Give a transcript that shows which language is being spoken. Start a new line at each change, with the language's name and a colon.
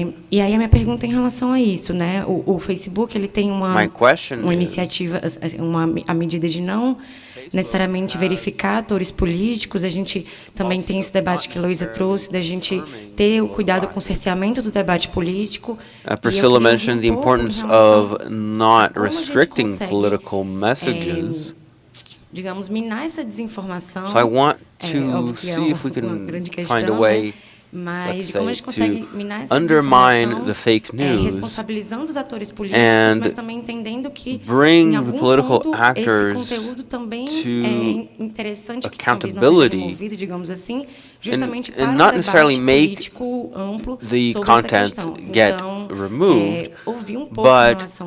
Portuguese: E aí a minha pergunta em relação a isso, né? O Facebook ele tem uma iniciativa, a medida de não necessariamente verificar atores políticos. A gente também tem esse debate que a Luísa trouxe, da gente ter o cuidado com o cerceamento do debate político.
English: Priscilla mentioned the importance of not restricting political messages.
Portuguese: Digamos, minar essa desinformação.
English: So I want to see if we can find a way, let's say, to undermine the fake news and bring the political actors to accountability and not necessarily make the content get removed, but